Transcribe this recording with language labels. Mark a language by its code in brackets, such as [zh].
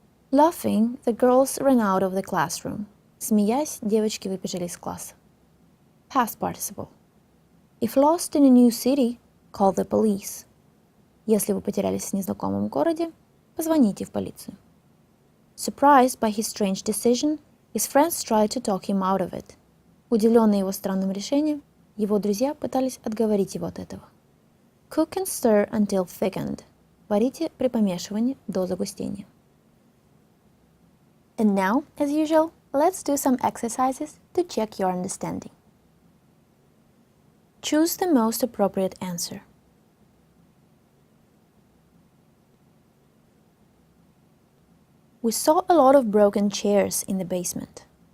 [en] Laughing, the girls ran out of the classroom. [ru] Смеясь, девочки выбежали из класса. [en] Past participle. If lost in a new city, call the police. [ru] Если вы потерялись в незнакомом городе, позвоните в полицию. [en] Surprised by his strange decision, his friends tried to talk him out of it. [ru] Удивленный его странным решением, его друзья пытались отговорить его от этого. [en] Cook and stir until thickened. [ru] Варите при помешивании до загустения. [en] And now, as usual, let's do some exercises to check your understanding. Choose the most appropriate answer. We saw a lot of broken chairs in the basement.